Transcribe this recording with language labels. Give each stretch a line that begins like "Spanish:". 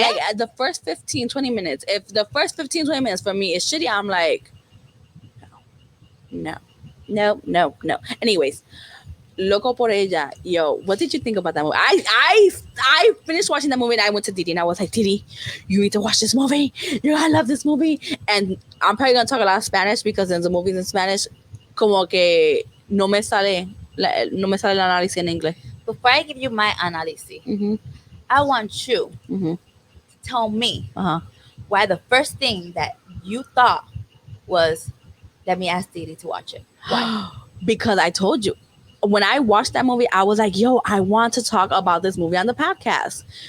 English: Like at the first 15, 20 minutes. If the first 15, 20 minutes for me is shitty, I'm like, no. No, no, no. Anyways, Loco Por Ella. Yo, what did you think about that movie? I finished watching that movie and I went to Didi and I was like, Didi, you need to watch this movie. I love this movie. And I'm probably going to talk a lot of Spanish because there's the movies in Spanish.
Spanish: Como que no me sale el análisis en inglés.
English: Before I give you my analysis, Mm-hmm. I want you Mm-hmm. to tell me Uh-huh. why the first thing that you thought was, let me ask Didi to watch it. Why? Because I told you. When I watched that movie, I was like, yo, I want to talk about this movie on the podcast.